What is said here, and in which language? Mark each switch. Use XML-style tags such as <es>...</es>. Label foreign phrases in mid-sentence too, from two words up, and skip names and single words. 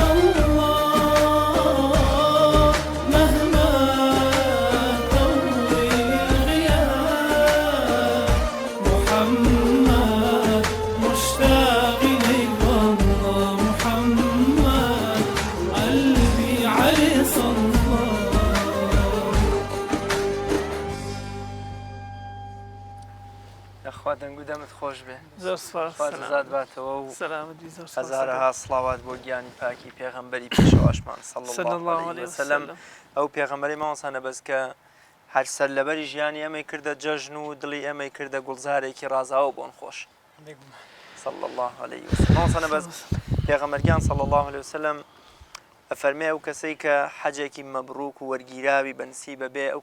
<ar>والله مهما طول الغياب محمد مشتاق إليك والله محمد قلبي عليه صلى</ar> <ckb>خوا دەنگ و دەمت خۆش بێ زۆر سپاس زاد باتەوە و سەلامەتی زۆر سپاس هەزارەها سڵاوات بۆ گیانی پاکی پێغەمبەری پێشەواشمان</ckb> <ar>صلی الله علیه</ar> <ckb>وسلم ئەو پێغەمبەری مامۆسانە بەس کە هەر سەرلەبەری ژیانی ئەمەی کردە جەژن و دڵی ئەمەی کردە گوڵزارێکی ڕازاوە بۆن خۆش</ckb> <ar>صلی الله عليه وسلم</ar> <ckb>مامۆسانە بەس پێغەمبەرگیان</ckb> <ar>صلی الله عليه وسلم</ar> <ckb>ئەفەرمێ ئەو کەسەی کە حەجێکی مەبڕووک و وەرگیراوی بەنسی بەبێ ئەو</ckb>